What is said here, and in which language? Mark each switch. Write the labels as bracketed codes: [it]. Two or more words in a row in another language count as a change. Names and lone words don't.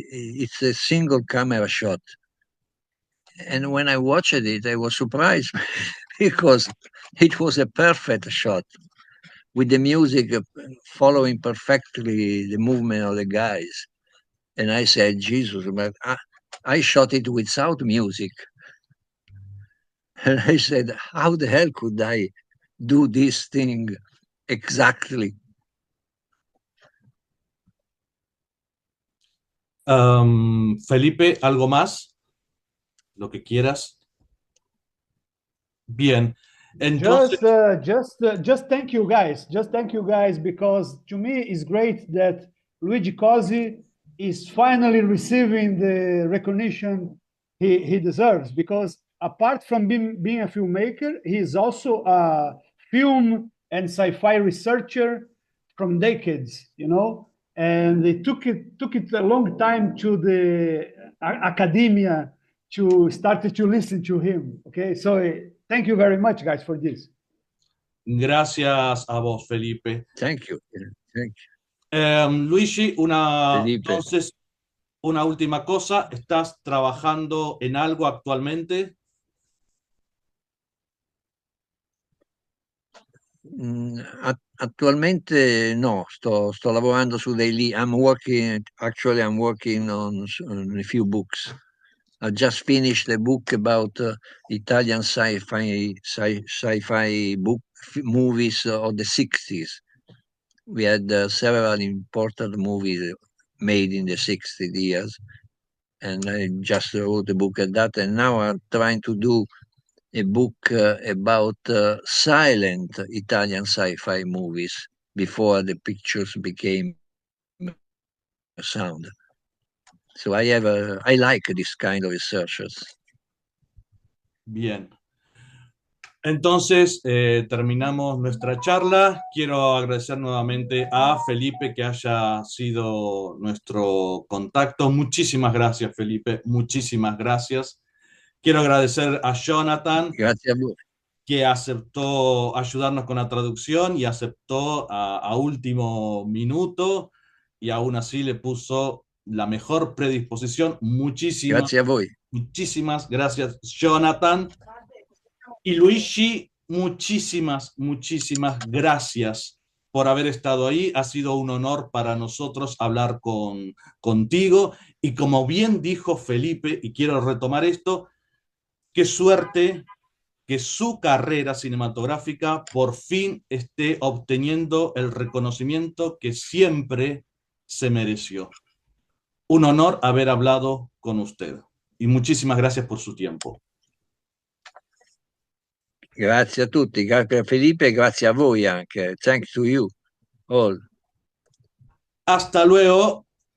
[en] It's a single camera shot. And when I watched it, I was surprised because it was a perfect shot with the music following perfectly the movement of the guys. And I said, Jesus, but I shot it without music. And I said, how the hell could I do this thing exactly? [es] Felipe, ¿algo más? Lo que quieras. Bien. Entonces, [en] Just thank you guys. Just thank you guys, because to me it's great that Luigi Cozzi is finally receiving the recognition he deserves. Because apart from being a filmmaker, he is also a film and sci-fi researcher from decades, you know. And it took it a long time to the academia to start to listen to him. Okay, so thank you very much, guys, for this. [es] gracias a vos, Felipe. [en] Thank you. Thank you. Luigi, Felipe. [es] entonces, una última cosa. ¿Estás trabajando en algo actualmente? [it] Attualmente no, sto lavorando su dei [en] I'm working on a few books. I just finished a book about Italian sci-fi movies of the 60s. We had several important movies made in the 60s years, and I just wrote a book at that. And now I'm trying to do a book about silent Italian sci-fi movies before the pictures became sound. So I like this kind of researchers. [es] Bien. Entonces, terminamos nuestra charla. Quiero agradecer nuevamente a Felipe que haya sido nuestro contacto. Muchísimas gracias, Felipe. Muchísimas gracias. Quiero agradecer a Jonathan, [it] Grazie a voi. [es] que aceptó ayudarnos con la traducción y aceptó a último minuto y aún así le puso la mejor predisposición. [it] Grazie a voi. [es] Muchísimas gracias, Jonathan. Y Luigi, muchísimas gracias por haber estado ahí. Ha sido un honor para nosotros hablar contigo. Y como bien dijo Felipe, y quiero retomar esto, qué suerte que su carrera cinematográfica por fin esté obteniendo el reconocimiento que siempre se mereció. Un honor haber hablado con usted. Y muchísimas gracias por su tiempo. [it] Grazie a tutti, grazie a Felipe e grazie a voi anche. [en] Thanks to you all. [es] Hasta luego.